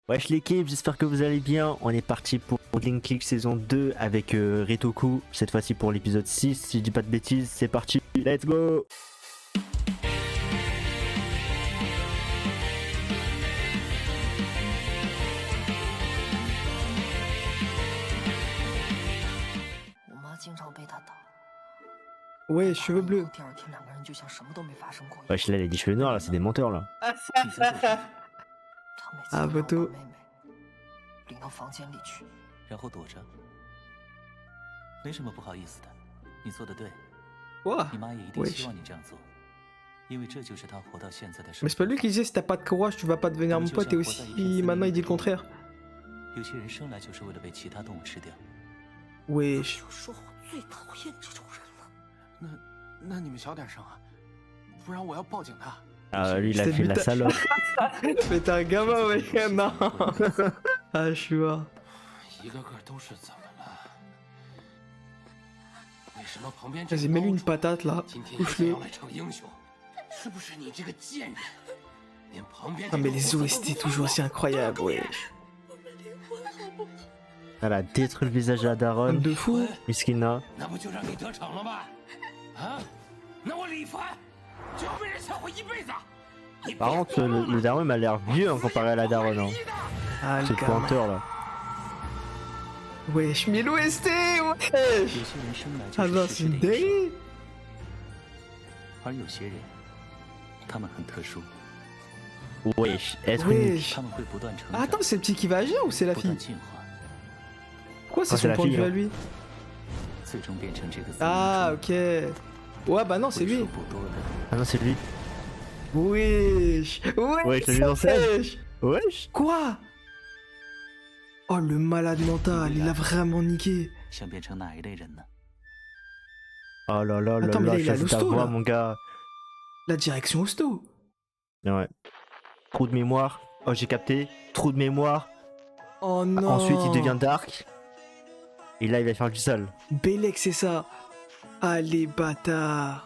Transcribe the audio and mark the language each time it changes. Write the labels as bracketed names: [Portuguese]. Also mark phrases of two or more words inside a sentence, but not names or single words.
[French] Wesh l'équipe, j'espère que vous allez bien. On est parti pour Link Click saison 2 avec Retoku. Cette fois-ci pour l'épisode 6, si je dis pas de bêtises, c'est parti, [English] let's go. [French] Ouais, cheveux bleus. Wesh là, les cheveux noirs là, c'est des menteurs là. Ah, bateau. [Chinese] 领到房间里去，然后躲着。没什么不好意思的，你做的对。 [French] Ouah, [Chinese] 你妈也一定 [French] wesh. [Chinese] 希望你这样做，因为这就是她活到现在的生 [French] Mais c'est pas lui qui disait si t'as pas de courage, tu vas pas devenir mon pote et aussi maintenant il dit le contraire. [Chinese] 有些人生来就是为了被其他动物吃掉。 [French] Wesh. [Chinese] 就说我最讨厌这种人了。那你们小点声啊，不然我要报警的。 [French] Ah, lui il a C'est fait la putain. salope. Mais t'es un gamin, mec. Non. Ah, je suis mort. [Chinese] 一个个都是怎么了？为什么旁边 [French] Vas-y, mets-lui une patate là. [Chinese] 今天也想 [French] Touche-le. [Chinese] 要来逞英雄？是不是你这个贱人？连旁边 [French] Ah, mais les OST toujours aussi incroyables, ouais. Elle a détruit le visage de la daronne. De fou. Miskina. [Chinese] 那不就让你得逞了吗？啊？那我李凡就要被人笑话一辈子。 [French] Par contre, le daron il m'a l'air vieux hein, comparé à la daronne. Hein. Ah, C'est le le gamin. pointeur là. Wesh, mais l'OST, [Chinese] 有 [French] wesh. [Chinese] 些人生来 [French] Ah [Chinese] 就 [French] non, [Chinese] 是 [French] c'est [Chinese] 失 [French] une [Chinese] 去的英雄， [French] dinguerie. [Chinese] 而有些人，他们很特殊， [French] Wesh, être unique. Wesh. [Chinese] 他们会不断成 [French] Ah, [Chinese] 长， [French] attends, c'est le petit qui va agir ou c'est la [Chinese] 不断 [French] fille? [Chinese] 进化， [French] Pourquoi c'est Ah, c'est son la point de fille, vue à hein. lui? [Chinese] 最终变成这个 [French] Ah, ok. Ouais, bah non, c'est [Chinese] 为数 [French] lui. [Chinese] 不多的 [French] Ah non, c'est lui. Wesh. Ouais, je l'ai vu en scène. Wesh. Wesh. Quoi? Oh, le malade mental, il a vraiment niqué. [Chinese] 想变成哪一类人呢？ [French] Oh là là là Attends, mais là, là, il a choisis ta l'hosto, voix là. mon gars. La direction hosto. Ouais. Trou de mémoire. Oh j'ai capté. Trou de mémoire. Oh non. Ensuite il devient dark. Et là il va faire du sale. Bellec, c'est ça. Allez, bâtard.